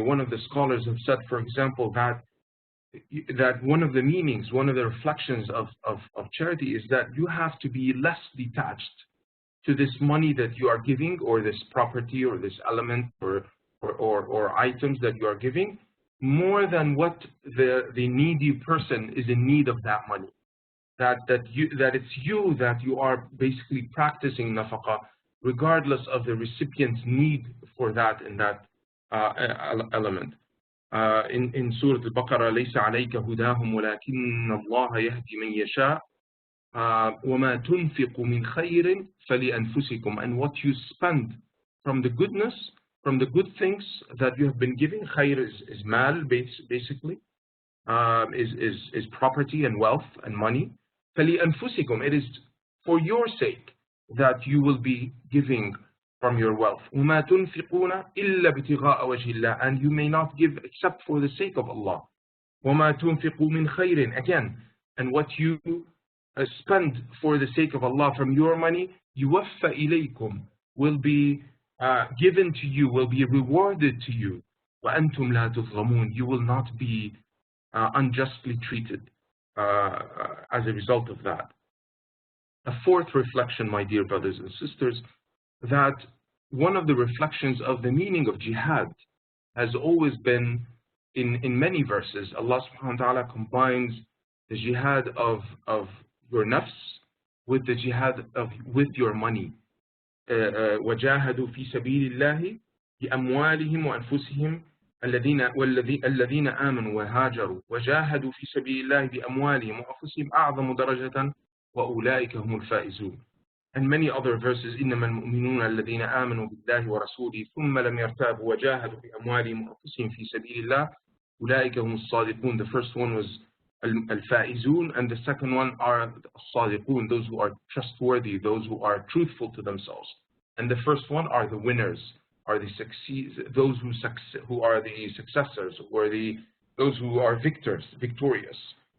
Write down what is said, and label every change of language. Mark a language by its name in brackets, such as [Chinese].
[English] One of the scholars have said, for example, that one of the meanings, one of the reflections of charity is that you have to be less detached to this money that you are giving, or this property, or this element, or items that you are giving, more than what the needy person is in need of that money. That it's you that you are basically practicing nafaqah, regardless of the recipient's need for that in that element. [Arabic] In Surah Al-Baqarah, ليس عليك هداهم ولكن الله يهدي من يشاء وما تنفق من خير فلأنفسكم. [English] And what you spend from the goodness, from the good things that you have been giving, khayr is mal, basically, is property and wealth and money. [Arabic] فلأنفسكم, [English] it is for your sake that you will be giving from your wealth. [Arabic] وما تنفقون إلا ابتغاء وجه الله, [English] and you may not give except for the sake of Allah. [Arabic] وما تنفقوا من خير, [English] again, and what you spend for the sake of Allah from your money, [Arabic] يوفى إليكم, [English] will be given to you, will be rewarded to you. [Arabic] وأنتم لا تظلمون, [English] you will not be unjustly treated as a result of that. A fourth reflection, my dear brothers and sisters, that one of the reflections of the meaning of jihad has always been in many verses. Allah subhanahu wa ta'ala combines the jihad of your nafs with the jihad with your money. [Arabic] وَجَاهَدُوا فِي سَبِيلِ اللَّهِ بِأَمْوَالِهِمْ وَأَنفُسِهِمْ الذين آمنوا وهاجروا وجاهدوا في سبيل الله بأموالهم وأنفسهم أعظم درجة وأولئك هم الفائزون. [English] And many other verses, [Arabic] إنما المؤمنون الذين آمنوا بالله ورسوله ثم لم يرتابوا وجاهدوا بأموالهم وأنفسهم في سبيل الله أولئك هم الصادقون. [English] The first one was [Arabic] الفائزون, [English] and the second one are [Arabic] الصادقون, [English] those who are trustworthy, those who are truthful to themselves. And the first one are the winners, are the those who are the successors, or those who are victorious.